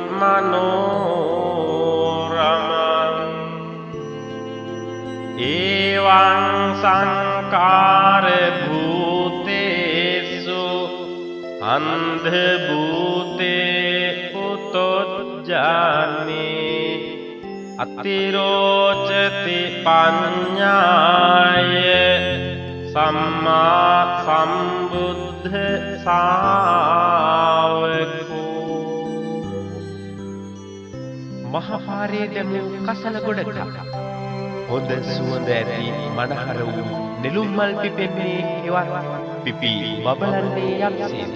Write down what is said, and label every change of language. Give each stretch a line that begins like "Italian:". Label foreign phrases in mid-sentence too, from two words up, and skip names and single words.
Pali: මනෝරමං එවං සංකාර භූතේසු අන්ධ භූතේ උතොජ්ජානේ අතිරෝචති පඤ්ඤාය සම්මා සම්බුද්ධ ශාවකෝ.
Sinhala: මහපාරේ දැමූ කසල ගොඩක හොඳ සුවඳ ඇති මනහර වූ නෙළුම් මල් පිපෙන්නේ හෙවත් පිපි බබලන්නේ යම්සේද.